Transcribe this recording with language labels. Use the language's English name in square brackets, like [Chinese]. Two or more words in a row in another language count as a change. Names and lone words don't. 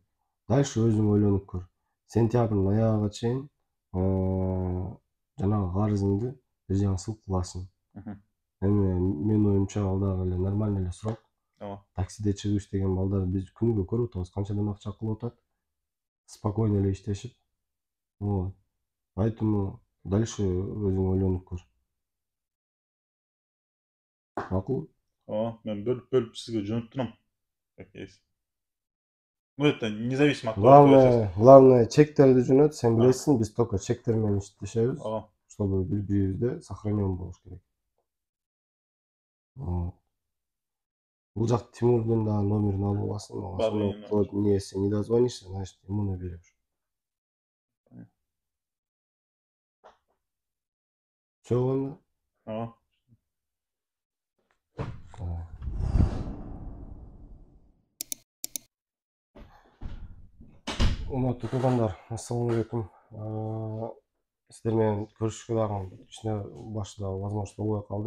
[Kyrgyz] Дальше өзүң ойлонуп көр. Сентябрдын аягына чейин жанагы карызыңды бир жаңысыл кыласың. Эми менин оюмча ал дагы эле нормальный эле срок. Таксиде чыгып иштеген балдар биз күнүгө көрүп атабыз, канчадан акча кылып атат. Спокойно эле иштешип. Вот. [Russian] Поэтому дальше [Kyrgyz] өзүң ойлонуп көр. Макул? Мен бөлүп сизге жөнөтүп турам. [Russian] Как есть. Ну, это независимо от того, главное, [Kyrgyz] чектерди жөнөт, сен билесиң, биз только чектер менен иштешебиз. Чтобы бирибизде сохранен болуш керек. Бул жак Тимурдун да номерин алып аласың. [Russian] Если не дозвонишься, значит ему наберешь. [Kyrgyz] Всё болду? Урматтуу туугандар, ассалам алейкум. Сиздер менен көрүшүшкө дагы кичине башында возможность болбой калды.